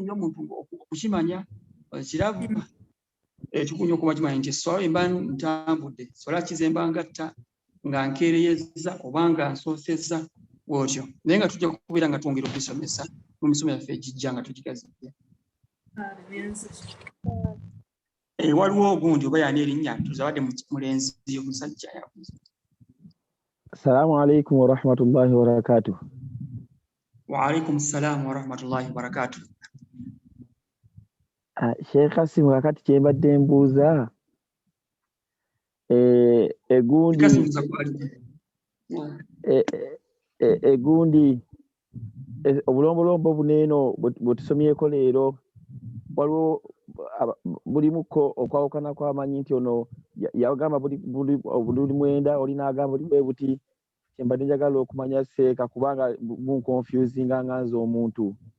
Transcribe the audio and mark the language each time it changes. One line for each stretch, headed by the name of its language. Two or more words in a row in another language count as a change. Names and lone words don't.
Ganda: nnyo omuntu okukimanya kirava kikulu nnyo okukimanya nti eswala emba ntambudde swala kizemba ngatta nga nkeereyeza oba nga nsoosezza bw'otyo naye nga tujja kubeera nga twongera okwisomesa mu misomo yaffe egijja nga tugigazidde waliwo ogundi oba yani erinnya tuzawadde mulenzi omusajja yabuze.
Arabic: السلام عليكم ورحمة الله وبركاته. وعليكم السلام ورحمة الله وبركاته.
Ganda: Sheikh Kasim wakati kyembadde mbuuza egundi obulombolombo buneeno bwe tusomyeko leero waliwo bulimuko okwawukana kw'amanyi nti ono yagamba buli mwenda oli n'agamba oli bwe buti kyembadde njagala okumanya seeka kubanga bunconfusinga nga nze omuntu.